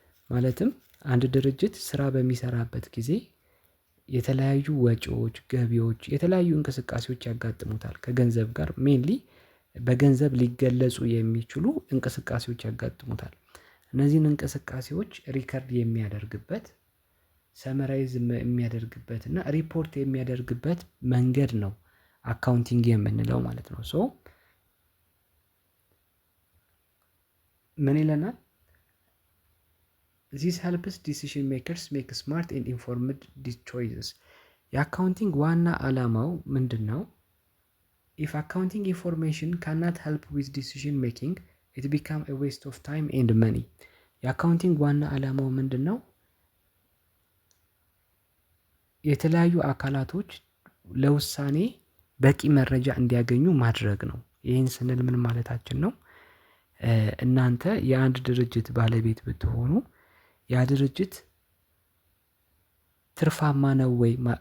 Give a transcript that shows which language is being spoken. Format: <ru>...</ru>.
<am>ማለትም አንድ ድርጅት ስራ በሚሰራበት ጊዜ የተለያዩ ወጪዎች፣ ገቢዎች፣ የተለያዩ እንቅስቃሴዎች ያጋጥሙታል። ከገንዘብ ጋር ሜንሊ በገንዘብ ሊገለጹ የሚችሉ እንቅስቃሴዎች ያጋጥሙታል። እነዚህን እንቅስቃሴዎች ሪከርድ የሚያደርግበት፣ ሰመራይዝ የሚያደርግበት እና ሪፖርት የሚያደርግበት መንገድ ነው አካውንቲንግ የምንለው ማለት ነው። ምን ይለናል?</am> <en>This helps decision makers make smart and informed choices.</en> <am>የአካውንቲንግ ዋና ዓላማው ምንድን ነው?</am> <en>If accounting information cannot help with decision making, it becomes a waste of time and money.</en> <am>የአካውንቲንግ ዋና ዓላማው ምንድን ነው? የተለያዩ አካላቶች ለውሳኔ በቂ መረጃ እንዲያገኙ ማድረግ ነው። ይህን ስንል ምን ማለታችን ነው? እናንተ የአንድ ድርጅት ባለቤት ብትሆኑ ያ ድርጅት ትርፋማ ነው ወይ?</am>